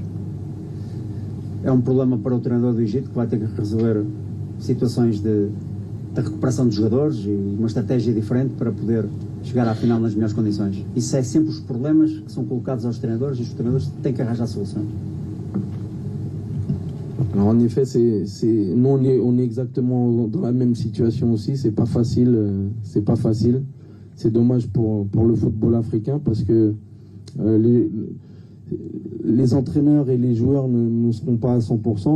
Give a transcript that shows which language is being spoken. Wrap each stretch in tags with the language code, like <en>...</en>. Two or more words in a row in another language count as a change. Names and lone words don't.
<pt>É um problema para o treinador do Egito, que vai ter que resolver situações de recuperação de jogadores e uma estratégia diferente para poder chegar à final nas melhores condições. Isso é sempre os problemas que são colocados aos treinadores e os treinadores têm que arranjar soluções.</pt> <fr>Alors en effet, nous on est exactement dans la même situation aussi. C'est pas facile. C'est dommage pour le football africain parce que les entraîneurs et les joueurs ne seront pas à 100%.</fr>